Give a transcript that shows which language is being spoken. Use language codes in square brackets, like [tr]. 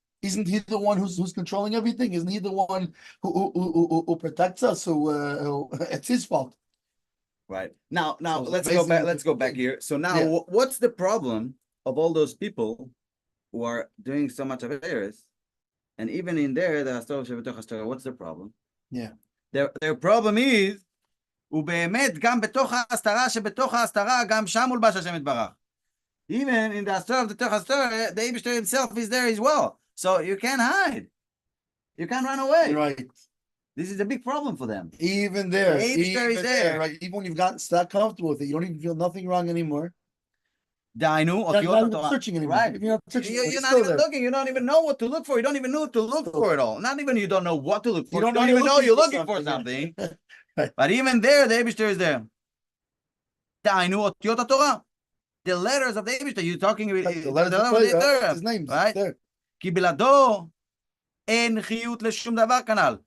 [en] Isn't he the one who's controlling everything? Isn't he the one who protects us? It's his fault. Right. Now So let's go back. Let's go back here. So now, Yeah. what's the problem of all those people who are doing so much of errors? And even in there, what's the problem? Yeah. Their problem is, [he] ובאמת, גם בתוך ההסתרה שבתוך ההסתרה, גם שם מולבש השם יתברך. [en] Even in the הסתרה, [he] בתוך ההסתרה, [en] the Eibishter himself is there as well. So you can't hide. You can't run away. Right. This is a big problem for them. Even there. The Eibishter is there. Right. Even when you've gotten that comfortable with it, you don't even feel nothing wrong anymore. [he] דהיינו, [en] You're not even searching anymore. Right. You're not searching. You're not even looking. You don't even know what to look for. You don't even know what to look for at all. Not even you don't know what to look for. You don't even know you're looking for something. Right. But even there, the Eibishter is there. [he] דהיינו, אותיות התורה. [en] The letters of the Eibishter. You're talking with the letters of the Torah. His name, right? There. [he] כי בלעדו אין חיות לשום דבר כנ"ל.